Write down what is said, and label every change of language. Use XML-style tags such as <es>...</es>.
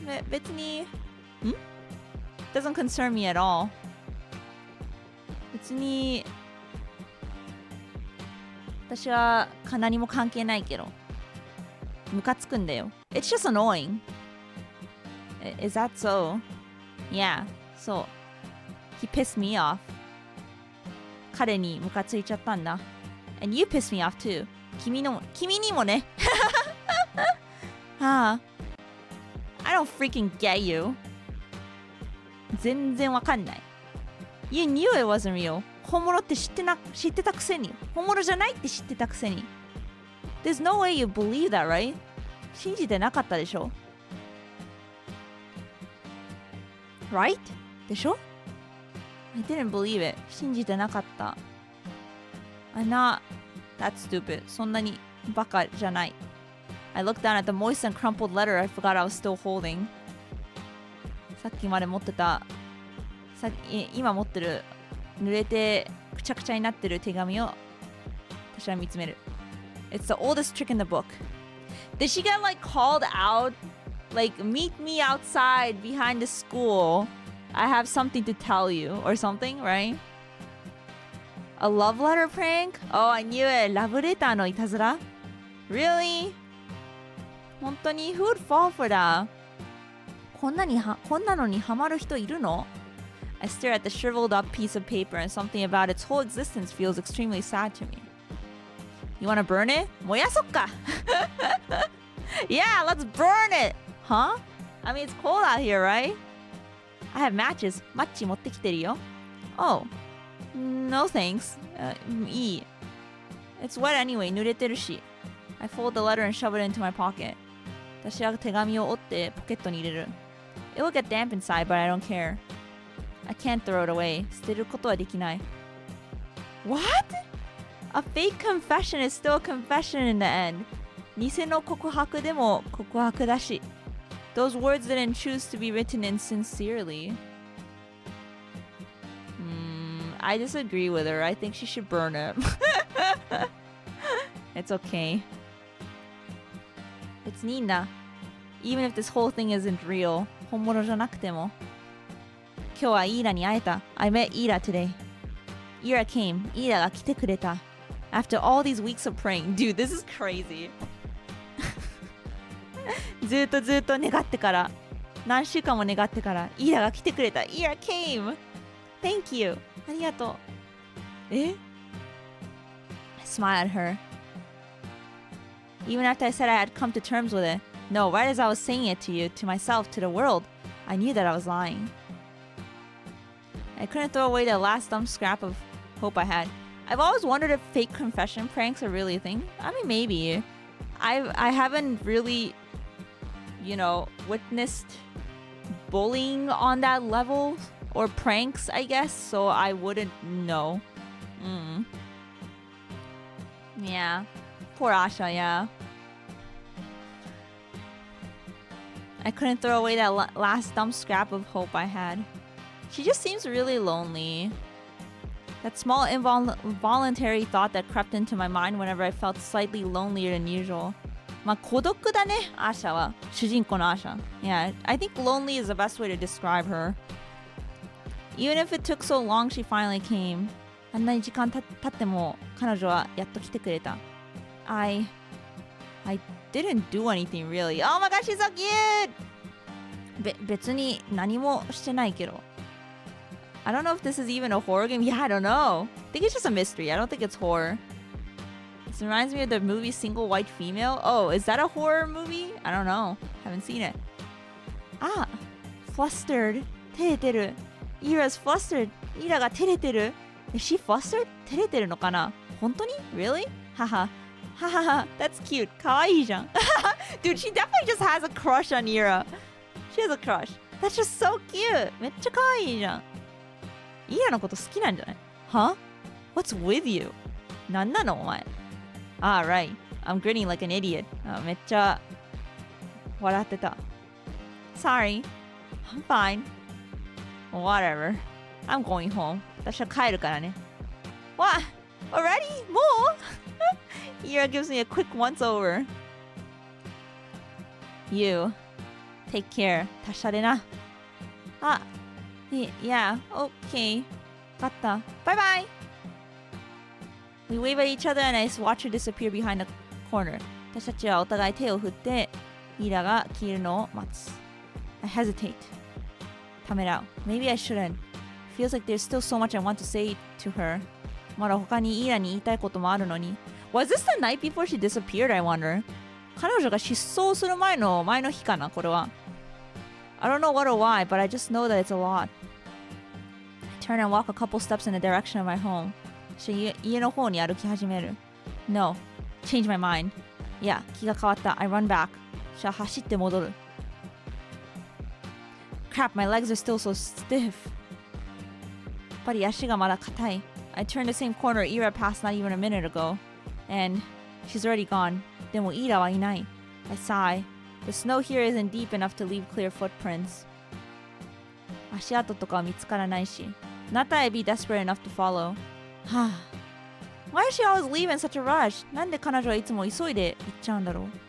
<ja>別に、</ja> <en>doesn't concern me at all.</en> <ja>別に、私は何も関係ないけど。ムカつくんだよ。</ja> <en>It's just annoying. Is that so? Yeah,</en> <ja>そう。</ja> <en>He pissed me off.</en> <ja>彼にムカついちゃったんだ。</ja> <en>And you pissed me off too.</en> <ja>君にもね。はあ。</ja> <en>I don't freaking get you.</en> <ja>全然わかんない。</ja> <en>You knew it wasn't real.</en> <ja>本物って知ってたくせに。本物じゃないって知ってたくせに。</ja> <en>There's no way you believe that, right?</en> <ja>信じてなかったでしょ</ja> <en>Right?</en> <ja>でしょ</ja> <en>I didn't believe it.</en> <ja>信じてなかった。</ja> <en>I'm not that stupid.</en> <ja>そんなにバカじゃない。</ja> <en>I looked down at the moist and crumpled letter I forgot I was still holding.</en> <ja>さっきまで持ってた、今持ってる濡れてくちゃくちゃになってる手紙を私は見つめる。</ja> <en>It's the oldest trick in the book. Did she get like called out? Like, meet me outside behind the school. I have something to tell you or something, right? A love letter prank? Oh, I knew it.</en> <ja>ラブレターのいたずら</ja> <en>Really?</en> <ja>本当に</ja> <en>Who would fall for that?</en> <ja>こんなのにハマる人いるの</ja> <en>I stare at the shriveled up piece of paper and something about its whole existence feels extremely sad to me. You wanna burn it?</en> <ja>燃やそっか</ja> <en>Yeah, let's burn it! Huh? I mean, it's cold out here, right? I have matches.</en> <ja>マッチ持ってきてるよ</ja> <en>Oh, no thanks.</en> <ja>いい</ja> <en>It's wet anyway,</en> <ja>濡れてるし</ja> <en>I fold the letter and shove it into my pocket.</en> <ja>私は手紙を折ってポケットに入れる</ja> <en>It will get damp inside, but I don't care. I can't throw it away.</en> <ja>捨てることはできない</ja> <en>What? A fake confession is still a confession in the end.</en> <ja>偽の告白でも告白だし</ja> <en>Those words didn't choose to be written in sincerely. I disagree with her. I think she should burn it. It's okay.</en> <ja>別にいいんだ</ja> <en>Even if this whole thing isn't real.</en> <ja>本物じゃなくても今日はイーラに会えた</ja> <en>I met Ira today. Ira came.</en> <ja>イーラが来てくれた</ja> <en>After all these weeks of praying. Dude, this is crazy.</en> <ja>ずっと願ってから何週間も願ってからイーラが来てくれた</ja> <en>Ira came. Thank you.</en> <ja>ありがとう</ja> <en>I smiled at her. Even after I said I had come to terms with it. No, right as I was saying it to you, to myself, to the world, I knew that I was lying. I couldn't throw away the last dumb scrap of hope I had. I've always wondered if fake confession pranks are really a thing. I mean, maybe. I haven't really, witnessed bullying on that level or pranks, I guess, so I wouldn't know. Yeah. Poor Asha, yeah. I couldn't throw away that last dumb scrap of hope I had. She just seems really lonely. That small involuntary thought that crept into my mind whenever I felt slightly lonelier than usual.</en> <ja>まあ孤独だね、アーシャは。主人公のアーシャ。</ja> <en>Yeah, I think lonely is the best way to describe her. Even if it took so long, she finally came.</en> <ja>あんなに時間経っても彼女はやっと来てくれた。</ja> <en>I didn't do anything really. Oh my gosh, she's so cute!</en> <ja>別に何もしてないけど。</ja> <en>I don't know if this is even a horror game. Yeah, I don't know. I think it's just a mystery. I don't think it's horror. This reminds me of the movie Single White Female. Oh, is that a horror movie? I don't know. Haven't seen it. Ah, flustered.</en> <ja>照れてる.</ja> <en>Ira's flustered.</en> <ja>Ira が照れてる.</ja> <en>Is she flustered?</en> <ja>照れてるのかな?本当に?</ja> <en>Really? Haha. Haha. That's cute.</en> <ja>かわいいじゃん.</ja> <en>Dude, she definitely just has a crush on Ira. She has a crush. That's just so cute.</en> <ja>めっちゃかわいいじゃん.イーラのこと好きなんじゃない</ja> <en>Huh? What's with you?</en> <ja>なんなのお前</ja> <en>Ah, right. I'm grinning like an idiot.</en> <ja>めっちゃ笑ってた</ja> <en>Sorry. I'm fine. Whatever. I'm going home.</en> <ja>私は帰るからね</ja> <en>What? Already?</en> <ja>もう?</ja> <en>Ira gives me a quick once over. You. Take care.</en> <ja>達者でな。あ、</ja> <en>yeah, okay.</en> <ja>わかった。</ja> <en>Bye bye! We wave at each other and I watch her disappear behind the corner.</en> <ja>私たちはお互い手を振って、イラが消えるのを待つ。</ja> <en>I hesitate.</en> <ja>ためらう。</ja> <en>Maybe I shouldn't. Feels like there's still so much I want to say to her.</en> <ja>まだ他にイラに言いたいこともあるのに。</ja> <en>Was this the night before she disappeared, I wonder?</en> <ja>彼女が失踪する前の日かな、これは。</ja> <en>I don't know what or why, but I just know that it's a lot. I turn and walk a couple steps in the direction of my home.</en> <ja>家の方に歩き始める。</ja> <en>No. Change my mind.</en> <ja>いや、気が変わった。</ja> <en>I run back.</en> <ja>じゃあ走って戻る。</ja> <en>Crap, my legs are still so stiff.</en> <ja>やっぱり足がまだ硬い。</ja> <en>I turned the same corner Ira passed not even a minute ago. And she's already gone.</en> <ja>でもイラはいない。</ja> <en>I sigh. The snow here isn't deep enough to leave clear footprints.</en> <ja>足跡とかは見つからないし。</ja> <en>Not that I'd be desperate enough to follow. Why is she always leaving in such a rush?</en> <ja>なんで彼女はいつも急いで行っちゃうんだろう。</ja>